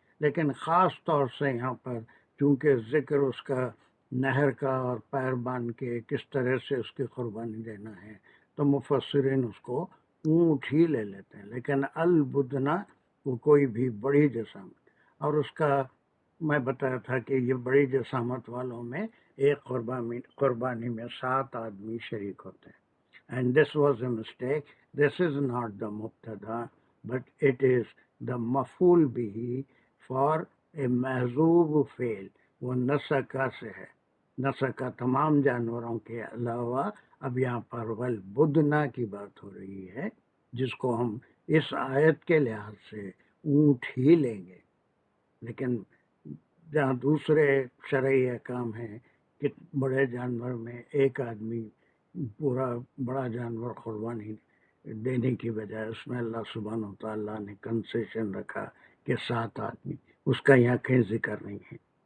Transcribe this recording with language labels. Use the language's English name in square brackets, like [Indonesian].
[Urdu] لیکن خاص طور سے یہاں پر چونکہ ذکر اس کا نہر کا اور پیر باندھ کے کس طرح سے اس کی قربانی دینا ہے، تو مفسرین اس کو اونٹ ہی لے لیتے ہیں. لیکن البدنا وہ کوئی بھی بڑی جسامت. اور اس کا میں بتایا تھا کہ یہ بڑی جسامت والوں میں ایک قربانی میں 7 آدمی شریک ہوتے ہیں. [English] And this was a mistake. This is not the mubtada, but it is the maf'ul bihi for a mahzoob fail. [Urdu] وہ نسکا سے ہے. نسکا تمام جانوروں کے علاوہ اب یہاں پر والبدنا کی بات ہو رہی ہے، جس کو ہم اس آیت کے لحاظ سے اونٹ ہی لیں گے. لیکن جہاں دوسرے شرعی احکام ہیں کہ بڑے جانور میں ایک آدمی پورا بڑا جانور قربانی دینے کی بجائے اس میں اللہ سبحانہ و تعالیٰ نے کنسیشن رکھا کہ 7 آدمی، اس کا یہاں کہیں ذکر نہیں ہے.